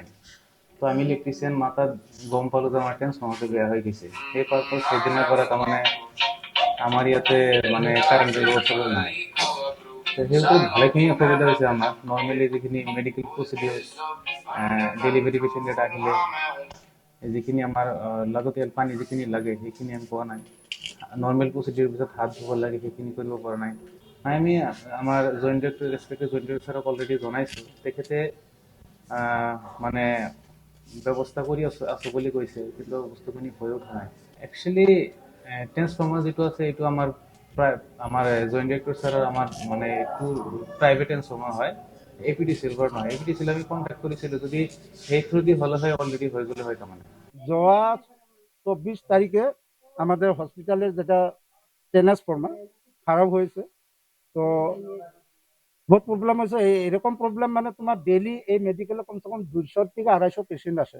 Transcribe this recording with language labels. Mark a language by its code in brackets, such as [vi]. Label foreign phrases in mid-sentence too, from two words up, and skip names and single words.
[as] তো আমি ইলেকট্রিশিয়ান মাথা গম পালো যে আমার ট্রান্সফরমারটা বেয়া হয়ে গেছে। এই পারপর সেদিনের পরে তার মানে আমার ইয়াতে মানে কারেন্টের ব্যবস্থা নাই। তো যেহেতু ভালোখিনি অসুবিধা হয়েছে আমার, নর্মালি যিখিনি [en] medical procedure delivery patient [as] ডাকিলে যিখিনি আমার লাগতিয়াল পানী যিখিনি লাগে সেইখিনি আমি পোৱা নাই। [en] normal procedure [as] পিছত হাত ধুব লাগে সেইখিনি কৰিব পৰা নাই। আমি আমাৰ [en] joint director respected joint director [as] ছাৰক অলৰেডি জনাইছোঁ। তেখেতে মানে ব্যৱস্থা কৰি আছোঁ বুলি কৈছে, কিন্তু বস্তুখিনি হৈ উঠা নাই। একচুৱেলি ট্ৰেন্সফৰ্মাৰ যিটো আছে এইটো আমাৰ প্ৰায় আমাৰ [en] joint director [as] ছাৰৰ আমাৰ মানে এইটো [en] private transformer [as] হয়, এপিডি চিলভার নয়। [bn] এপিডি সিল আমি কন্ট্যাক্ট করেছিল, যদি সেই থ্রু দিয়ে হলে হয় অলরেডি হয়ে গেলে হয় তার মানে। যাওয়া 24 তারিখে আমাদের হসপিটালের যেটা ট্রান্সফর্মার খারাপ হয়েছে। তো বহুত প্রবলেম হয়েছে। এরকম প্রবলেম মানে তোমার ডেইলি এই মেডিকেলে কমসে কম 200 থেকে 250 পেশেন্ট আসে।